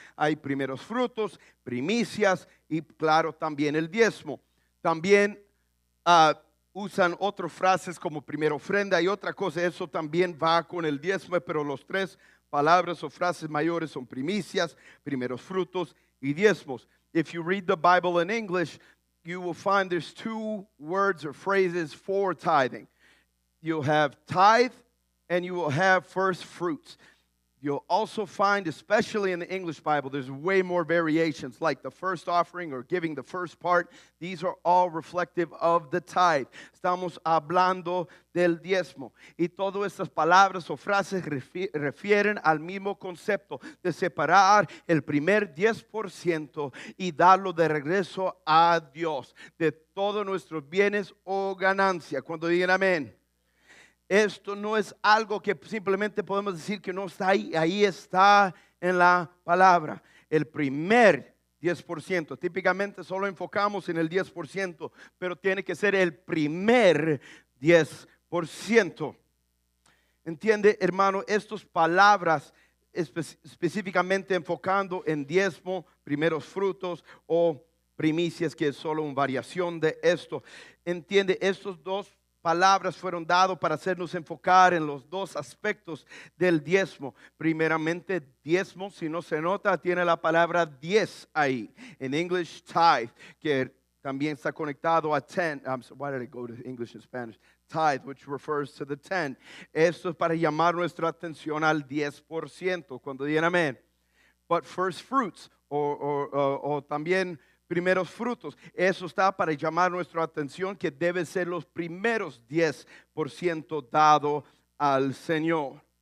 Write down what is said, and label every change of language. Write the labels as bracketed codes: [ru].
[es] Hay primeros frutos, primicias y claro, también el diezmo. También usan otras frases como primera ofrenda y otra cosa. Eso también va con el diezmo, pero los 3 palabras o frases mayores son primicias, primeros frutos y diezmos. [en] If you read the Bible in English, you will find there's 2 words or phrases for tithing. You'll have tithe and you will have first fruits. You'll also find, especially in the English Bible, there's way more variations, like the first offering or giving the first part. These are all reflective of the tithe. [es] Estamos hablando del diezmo. Y todas estas palabras o frases refieren al mismo concepto de separar el primer 10% y darlo de regreso a Dios de todos nuestros bienes o ganancia. Cuando digan amén. Esto no es algo que simplemente podemos decir que no está ahí. Ahí está en la palabra. El primer 10%. Típicamente solo enfocamos en el 10%, pero tiene que ser el primer 10%. Entiende, hermano, estas palabras específicamente enfocando en diezmo, primeros frutos o primicias, que es solo una variación de esto. Entiende, estos 2 palabras fueron dadas para hacernos enfocar en los 2 aspectos del diezmo. Primeramente, diezmo, si no se nota, tiene la palabra 10 ahí. En English, tithe, que también está conectado a ten. [en] Why did I go to English and Spanish? Tithe, which refers to the 10. [es] Esto es para llamar nuestra atención al 10%. Cuando digan amén. [en] But first fruits, [es] o también primeros frutos. Eso está para llamar nuestra atención que debe ser los primeros 10% dado al Señor.